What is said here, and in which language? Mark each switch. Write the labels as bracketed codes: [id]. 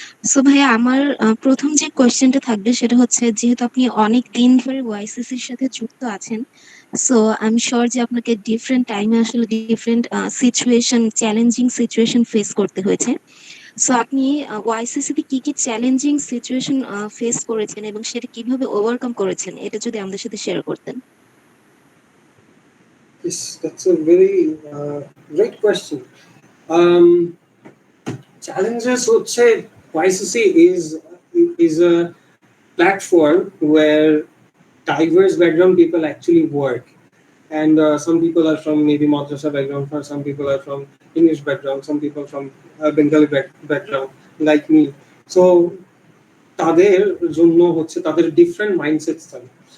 [bn] So ভাইয়া, আমার প্রথম যে কোয়েশ্চেনটা থাকবে সেটা হচ্ছে, যেহেতু আপনি অনেক দিন ধরে ওয়াইসিসির সাথে যুক্ত আছেন, সো আই এম শিওর যে আপনাকে ডিফারেন্ট টাইমে আসলে different situation, challenging situation face করতে হয়েছে। সো আপনি ওয়াইসিসি তে কি কি চ্যালেঞ্জিং সিচুয়েশন ফেস করেছেন এবং সেটা কিভাবে ওভারকাম করেছেন, এটা যদি আমাদের সাথে শেয়ার করতেন। [en] Yes, that's a very great question. Um, Challenges হচ্ছে YCC is a platform where diverse background people actually work, and some people are from maybe madrasa background, some people are from English background, some people from Bengali background like me. [bn] So তাদের জন্য হচ্ছে তাদের different মাইন্ডসেটস থাকে।